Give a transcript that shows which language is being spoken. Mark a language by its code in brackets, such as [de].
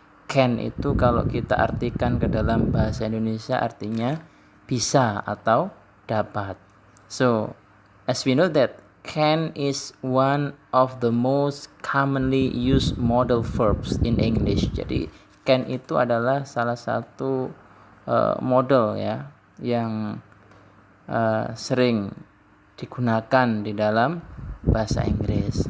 [id] Can itu kalau kita artikan ke dalam bahasa Indonesia artinya bisa atau dapat. [en] So as we know that can is one of the most commonly used modal verbs in English. [id] Jadi can itu adalah salah satu modal ya yang sering digunakan di dalam bahasa Inggris.